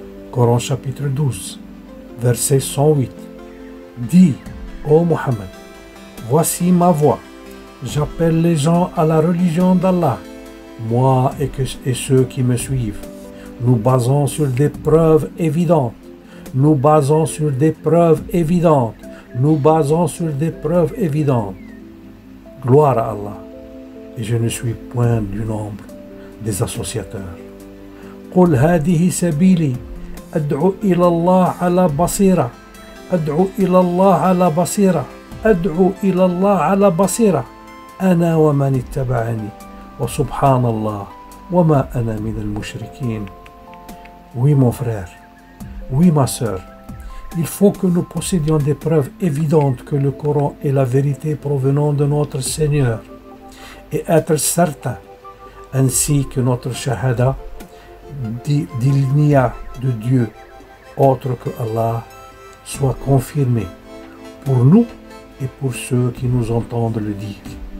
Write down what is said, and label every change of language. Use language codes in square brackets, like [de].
[fr] Coran chapitre 12, verset 108. Dis, ô Muhammad, voici ma voix, j'appelle les gens à la religion d'Allah, moi et ceux qui me suivent. nous basons sur des preuves évidentes. Nous basons sur des preuves évidentes. Nous basons sur des preuves évidentes. Gloire à Allah. Et je ne suis point du nombre des associateurs. [ar] قل هذه سبيلي أدعو إلى الله على بصيرة أدعو إلى الله على بصيرة أدعو إلى الله على بصيرة أنا ومن اتبعني وسبحان الله وما أنا من المشركين. [fr] Oui mon frère, oui ma sœur, il faut que nous possédions des preuves évidentes que le Coran est la vérité provenant de notre Seigneur et être certain ainsi que notre shahada d'il n'y a de Dieu autre que Allah soit confirmé pour nous et pour ceux qui nous entendent le dire.